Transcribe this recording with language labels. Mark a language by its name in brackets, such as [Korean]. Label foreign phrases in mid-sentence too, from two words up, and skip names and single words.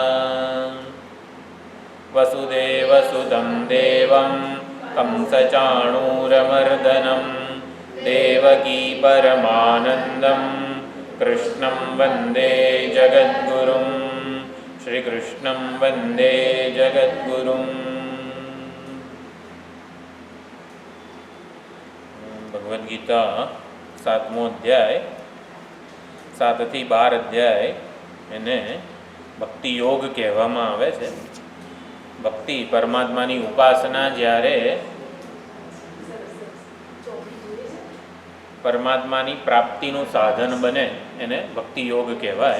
[Sanskrit] वसुदेवसुतं देवं कंसचाणूरमर्दनं देवकी परमानन्दं कृष्णं वन्दे जगद्गुरुं श्रीकृष्णं वन्दे जगद्गुरुं। [Gujarati] भगवद गीता 7મો અધ્યાય 7 થી 12 અધ્યાય એને ભક્તિ યોગ કહેવામાં આવે છે। ભક્તિ પરમાત્માની ઉપાસના જ્યારે પરમાત્માની પ્રાપ્તિનું સાધન બને એને ભક્તિ યોગ કહેવાય।